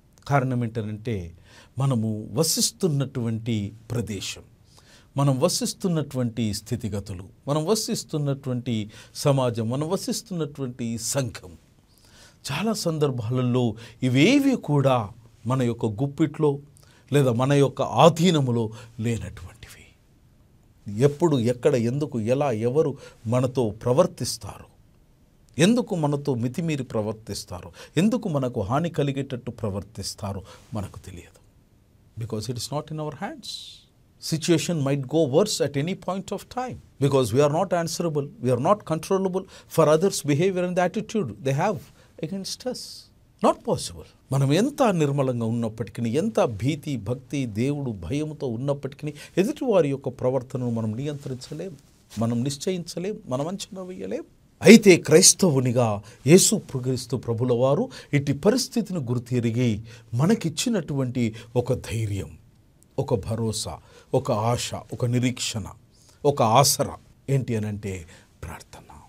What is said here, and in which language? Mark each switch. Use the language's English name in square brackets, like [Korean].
[Telugu] కారణం ఏంటంటే మనము వసిస్తున్నటువంటి ప్రదేశం, మనం వసిస్తున్నటువంటి స్థితిగతులు, మనం వసిస్తున్నటువంటి సమాజం, మనం వసిస్తున్నటువంటి సంఘం, చాలా సందర్భాలలో ఇవేవి కూడా మన యొక్క గుప్పిట్లో లేదా మన యొక్క ఆధీనములో లేనటువంటివి. ఎప్పుడు, ఎక్కడ, ఎందుకు, ఎలా, ఎవరు మనతో ప్రవర్తిస్తారు, ఎందుకు మనతో మితిమీరి ప్రవర్తిస్తారు, ఎందుకు మనకు హాని కలిగేటట్టు ప్రవర్తిస్తారో మనకు తెలియదు. [English] Because it is not in our hands. Situation might go worse at any point of time because we are not answerable, we are not controllable for others' behavior and the attitude they have against us. Not possible. [Telugu] మనం ఎంత నిర్మలంగా ఉన్నప్పటికీ, ఎంత భీతి, భక్తి, దేవుడు భయముతో ఉన్నప్పటికీ ఎదుటి వారి యొక్క ప్రవర్తనను మనం నియంత్రించలేం, మనం నిశ్చయించలేం, మనం అంచనా వేయలేం. అయితే క్రైస్తవునిగా యేసుక్రీస్తు ప్రభుల వారు ఇట్టి పరిస్థితిని గుర్తిరిగి మనకిచ్చినటువంటి ఒక ధైర్యం, ఒక భరోసా, ఒక ఆశ, ఒక నిరీక్షణ, ఒక ఆసరా ఏంటి అనంటే ప్రార్థన.